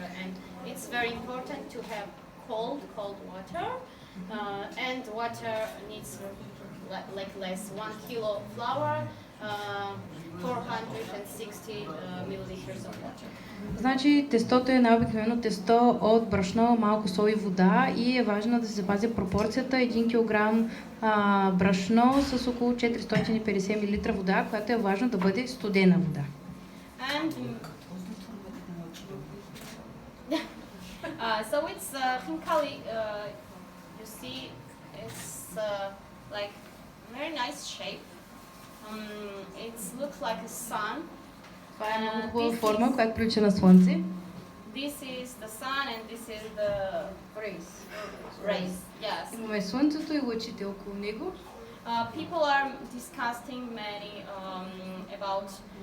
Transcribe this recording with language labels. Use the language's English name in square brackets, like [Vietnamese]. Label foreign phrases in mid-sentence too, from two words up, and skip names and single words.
[English] And it's very important to have cold water. And water needs like less 1 kilo flour, 460 milliliters of water. [Bulgarian] Значи тестото е най-обикновено тесто от брашно, малко сол и вода и е важно да се запази пропорцията 1 кг брашно с около 450 мл вода, която е важно да бъде студена вода. [English] And so it's khinkali, you see it's like very nice shape. It looks like a sun. [Bulgarian] Това е много хубава форма, която прилича на слънце. [English] This is the sun and this is the rays. Yes. [Bulgarian] Имаме слънцето и лъчите около него. [English] People are discussing many about